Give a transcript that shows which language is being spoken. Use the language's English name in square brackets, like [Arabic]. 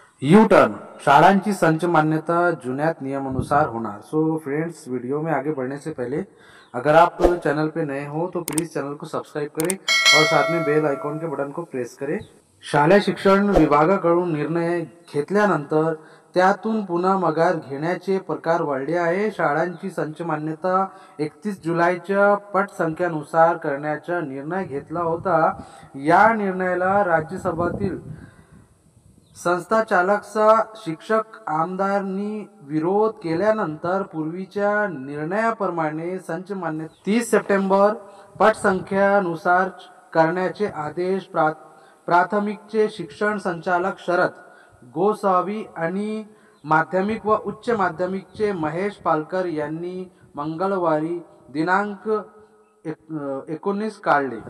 [Marathi] U turn शाळांची संच मान्यता जुन्यात नियमानुसार होणार। [Hindi] सो फ्रेंड्स, वीडियो में आगे बढ़ने से पहले अगर आप चैनल पे नए हो तो प्लीज़ चैनल को सब्सक्राइब करें और साथ में बेल आइकॉन के बटन को प्रेस करें। [Marathi] शालेय शिक्षण विभागाकडून निर्णय घेतल्यानंतर त्यातून पुन्हा माघार घेण्याचे प्रकार वाढले आहे। शाळांची संच मान्यता 31 जुलैच्या पटसंख्यानुसार करण्याचा निर्णय घेतला होता। या निर्णयाला राज्यसभेतील संस्थाचालकचा शिक्षक आमदारांनी विरोध केल्यानंतर पूर्वीच्या निर्णयाप्रमाणे संच मान्यता 30 सप्टेंबर पटसंख्यानुसार करण्याचे आदेश प्राथमिकचे शिक्षण संचालक शरद गोसावी आणि माध्यमिक व उच्च माध्यमिकचे महेश पालकर यांनी मंगळवारी दिनांक 19 काढले।